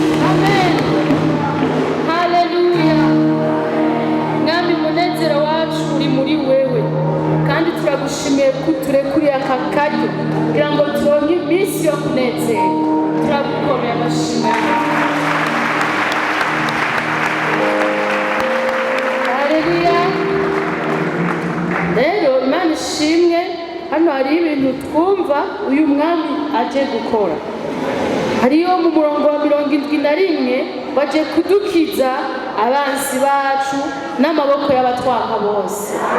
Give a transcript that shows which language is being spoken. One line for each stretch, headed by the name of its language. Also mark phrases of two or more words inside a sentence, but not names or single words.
Rundi: Amen. Haleluya. Mwami, umunezero wacu uri muri wewe. Kandi turagushimiye ko uturekuriye aka karyo kugira ngo turonke iminsi yo kunezerwa. Turagukomeye amashyi. Haleluya. Rero, Imana ishimwe, hano hari ibintu twumva uyu mwami aje gukora. Hariyo mu murongo wa mirongo indwi na rimwe, baje kudukiza abansi bacu n'amaboko y'abatwanga bose.